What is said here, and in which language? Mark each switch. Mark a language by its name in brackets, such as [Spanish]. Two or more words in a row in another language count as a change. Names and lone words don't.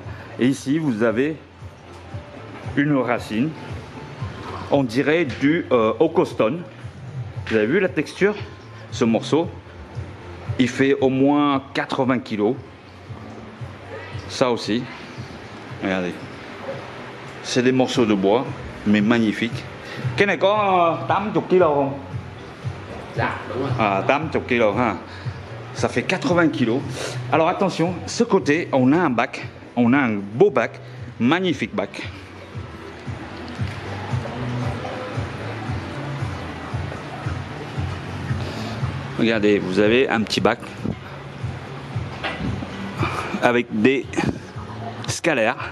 [French] Et ici vous avez une racine, on dirait du Ocostone. Vous avez vu la texture? Ce morceau, il fait au moins 80 kg. Ça aussi, regardez. C'est des morceaux de bois, mais magnifiques. [Vietnamese] Cái này có 80 kg không? [French] Ah, 80 kg, hein. Ça fait 80 kg. Alors attention, ce côté, on a un bac, on a un beau bac, magnifique bac. Regardez, vous avez un petit bac avec des scalaires.